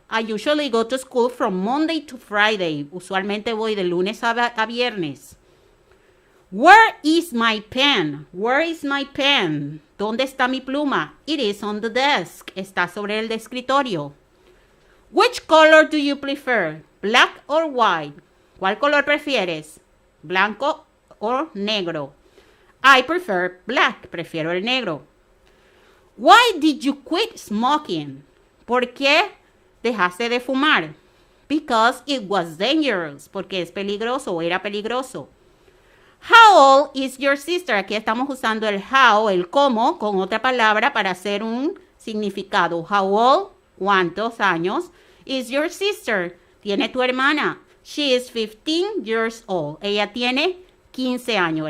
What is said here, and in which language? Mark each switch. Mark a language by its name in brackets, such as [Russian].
[English] I usually go to school from Monday to Friday. [Spanish] Usualmente voy de lunes a viernes. [English] Where is my pen? Where is my pen? [Spanish] ¿Dónde está mi pluma? [English] It is on the desk. [Spanish] Está sobre el escritorio. [English] Which color do you prefer? Black or white? [Spanish] ¿Cuál color prefieres? ¿Blanco o negro? [English] I prefer black. [Spanish] Prefiero el negro. [English] Why did you quit smoking? [Spanish] ¿Por qué dejaste de fumar? [English] Because it was dangerous. [Spanish] Porque es peligroso o era peligroso. [English] How old is your sister? [Spanish] Aquí estamos usando el how, el cómo, con otra palabra para hacer un significado. [English] How old? [Spanish] ¿Cuántos años? [English] Is your sister? [Spanish] Tiene tu hermana. [English] She is 15 years old. [Spanish] Ella tiene 15 años.